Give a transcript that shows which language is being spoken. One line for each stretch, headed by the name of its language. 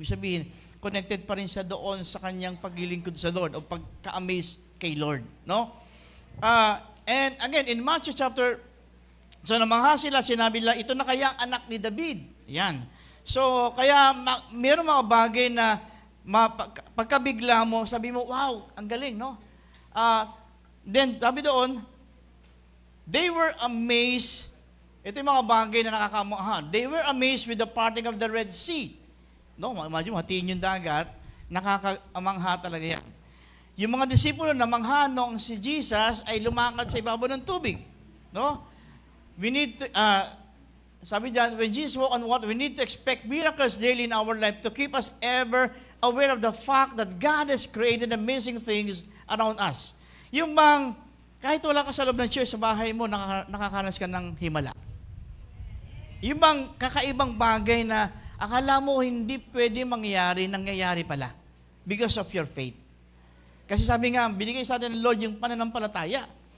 Filipino: Ibig sabihin, connected pa rin siya doon sa kanyang paglilingkod sa Lord o pagka-amaze kay Lord. No? And again, in Matthew chapter, so namangha sila, sinabi nila, ito na kaya ang anak ni David. Yan. So, kaya mayroong mga bagay na pagkabigla mo, sabi mo, wow, ang galing, no?
English: Then,
Filipino: sabi doon,
English: they were amazed.
Filipino: Ito yung mga bagay na nakakamuha.
English: They were amazed with the parting of the Red Sea.
Filipino: No, imagine mo, hatiin yung dagat, nakakamangha talaga yan. Yung mga disipulo na mangha nung si Jesus ay lumakad sa ibabaw ng tubig. No?
English: We need to,
Filipino: sabi dyan,
English: when Jesus walked on water, we need to expect miracles daily in our life to keep us ever aware of the fact that God has created amazing things around us.
Filipino: Yung bang Kahit wala ka sa loob ng church, sa bahay mo, nakakaranas ka ng himala. Yung bang kakaibang bagay na akala mo hindi pwede mangyari, nangyayari pala.
English: Because of your faith.
Filipino: Kasi sabi nga, binigay sa atin ng Lord yung pananampalataya.